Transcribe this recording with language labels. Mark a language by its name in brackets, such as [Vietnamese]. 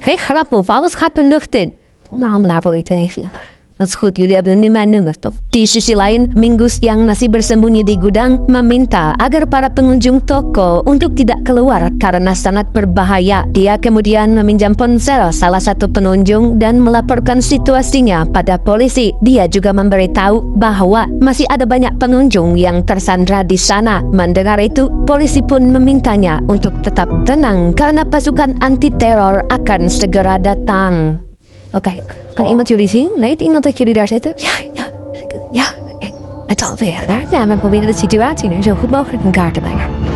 [Dutch] Ik ga alles gaat de lucht in. Nou, laten we even. Dat is goed, jullie hebben nu mijn nummer, toch? [Indonesian] Di sisi lain, Mingus yang masih bersembunyi di gudang meminta agar para pengunjung toko untuk tidak keluar karena sangat berbahaya. Dia kemudian meminjam ponsel salah satu pengunjung dan melaporkan situasinya pada polisi. Dia juga memberitahu bahwa masih ada banyak pengunjung yang tersandra di sana. Mendengar itu, polisi pun memintanya untuk tetap tenang karena pasukan anti-teror akan segera datang. [Dutch] Oké, kan iemand jullie zien? Weet iemand dat jullie daar zitten? Ja, het alweer. Ja, we proberen de situatie nu zo goed mogelijk in kaart te brengen.